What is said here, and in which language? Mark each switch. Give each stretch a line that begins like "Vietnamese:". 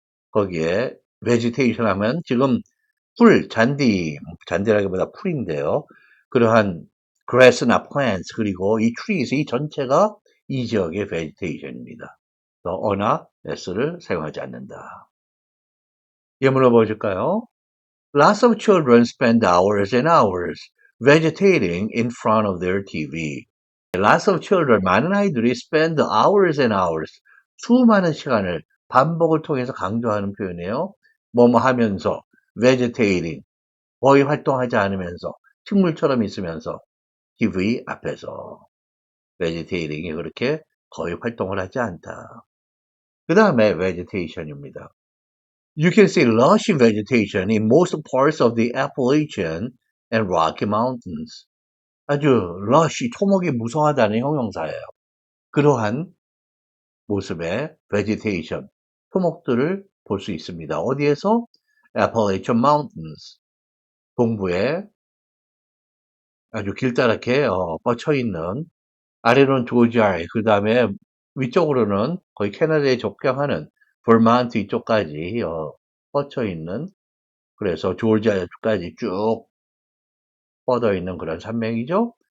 Korean: 거기에 베지테이션 하면 지금 풀, 잔디라기보다 풀인데요. 그러한 grass나 plants 그리고 이 trees 이 전체가 이 지역의 vegetation입니다. 어나 s를 사용하지 않는다. 예문을 보여줄까요?
English: Lots of children spend hours and hours vegetating in front of their TV.
Korean: Lots of children, 많은 아이들이 spend hours and hours, 수많은 시간을 반복을 통해서 강조하는 표현이에요. 뭐뭐 하면서, vegetating, 거의 활동하지 않으면서, 식물처럼 있으면서, TV 앞에서. vegetating이 그렇게 거의 활동을 하지 않다. 그 다음에 vegetation입니다.
English: You can see lush vegetation in most parts of the Appalachian and Rocky Mountains.
Korean: 아주 lush, 토목이 무성하다는 형용사예요. 그러한 모습의 vegetation, 토목들을 볼 수 있습니다. 어디에서? Appalachian Mountains, 동부에 아주 길다랗게 뻗쳐있는, 아래로는 조지아, 그 다음에 위쪽으로는 거의 캐나다에 접경하는 버만트 이쪽까지 뻗쳐있는, 그래서 조지아까지 쭉 뻗어있는 그런 산맥이죠.